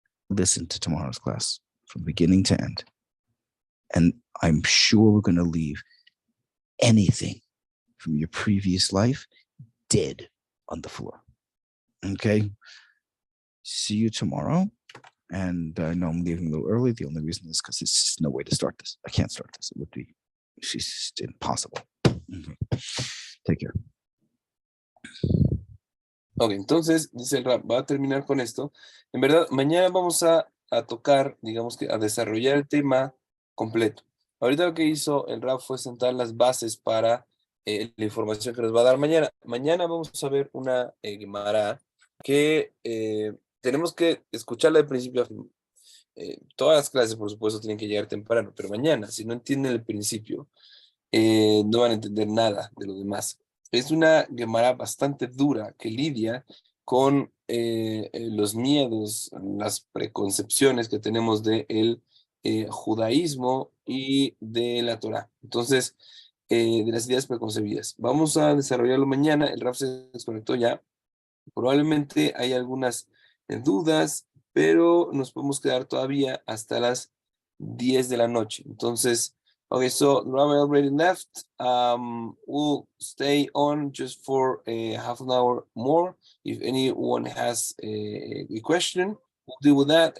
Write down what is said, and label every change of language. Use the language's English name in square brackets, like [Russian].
[English] Listen to tomorrow's class from beginning to end. And I'm sure we're going to leave anything from your previous life dead on the floor. Okay? See you tomorrow. And I know I'm leaving a little early. The only reason is because it's just no way to start this. I can't start this. It would be it's just impossible. Okay. Take care. [Spanish] Ok, entonces, dice el Rab, va a terminar con esto. En verdad, mañana vamos a tocar, digamos que a desarrollar el tema completo. Ahorita lo que hizo el Rab fue sentar las bases para la información que nos va a dar mañana. Mañana vamos a ver una Gemara que tenemos que escucharla de principio a fin. Todas las clases, por supuesto, tienen que llegar temprano, pero mañana, si no entienden el principio, no van a entender nada de lo demás. Es una Gemara bastante dura que lidia con los miedos, las preconcepciones que tenemos de el judaísmo y de la Torá. Entonces, de las ideas preconcebidas. Vamos a desarrollarlo mañana. El Raf se desconectó ya. Probablemente hay algunas dudas, pero nos podemos quedar todavía hasta las 10 de la noche. Entonces, [English] okay, so Rami already left. We'll stay on just for a half an hour more. If anyone has a question, we'll deal with that.